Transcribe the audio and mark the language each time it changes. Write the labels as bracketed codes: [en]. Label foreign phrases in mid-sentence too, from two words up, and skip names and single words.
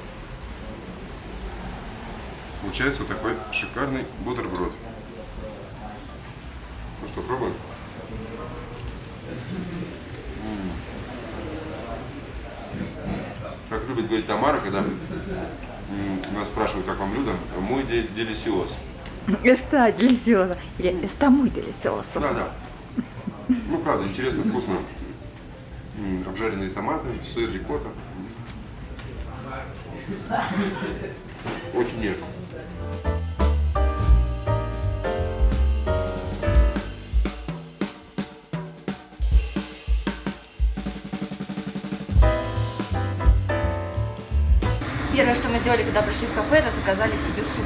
[ru] Получается вот такой шикарный бутерброд. Ну что, пробуем? Как любит говорить Тамара, когда нас спрашивают, как вам блюдо, [es] muy delicioso. Está delicioso. Или está muy delicioso. [ru] Да. Ну, правда, интересно, вкусно. Обжаренные томаты, сыр, рикотта. Очень нежно. Первое, что мы сделали, когда пришли в кафе, это заказали себе суп.